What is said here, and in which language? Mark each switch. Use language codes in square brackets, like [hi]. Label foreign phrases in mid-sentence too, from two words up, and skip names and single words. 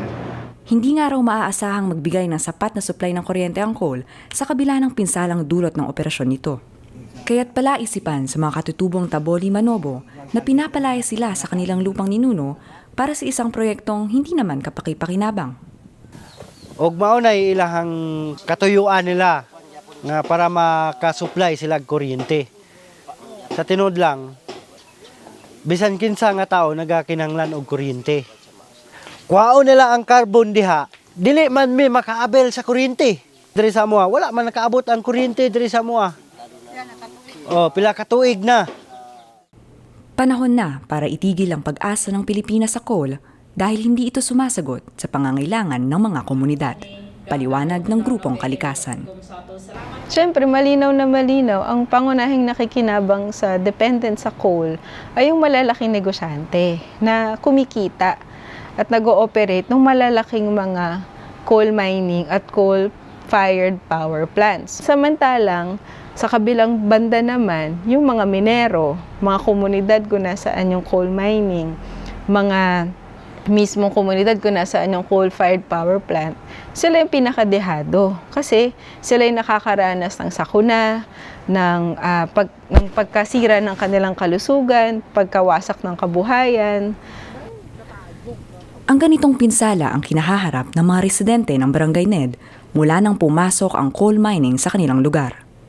[tl] Hindi nga raw maaasahang magbigay ng sapat na supply ng kuryente ang coal sa kabila ng pinsalang dulot ng operasyon nito. Kaya't palaisipan sa mga katutubong Taboli Manobo na pinapalaya sila sa kanilang lupang ninuno para sa isang proyektong hindi naman kapaki-pakinabang. [ceb] Og mao na ilahang katuyuan nila nga para makasupply sila og kuryente. Sa tinud lang, bisan kinsa nga tao nagakinahanglan og kuryente. Kuhaon nila ang carbon diha, dili man mi makaabel sa kuryente. Diri sa amoa, wala man nakaabot ang kuryente diri sa amoa. Pila ka tuig na. [tl] Panahon na para itigil ang pag-asa ng Pilipinas sa coal dahil hindi ito sumasagot sa pangangailangan ng mga komunidad. Paliwanag ng grupong kalikasan. Siyempre, malinaw na malinaw, ang pangunahing nakikinabang sa dependent sa coal ay yung malalaking negosyante na kumikita at nag-ooperate ng malalaking mga [en] coal mining [tl] at [en] coal-fired power plants. [tl] Samantalang, sa kabilang banda naman, yung mga minero, mga komunidad kung nasaan yung [en] coal mining, [tl] mga mismong komunidad kung nasaan yung [en] coal-fired power plant, [tl] sila yung pinakadehado. Kasi sila yung nakakaranas ng sakuna, ng pagkasira ng kanilang kalusugan, pagkawasak ng kabuhayan. Ang ganitong pinsala ang kinahaharap ng mga residente ng Barangay Ned mula nang pumasok ang [en] coal mining [tl] sa kanilang lugar.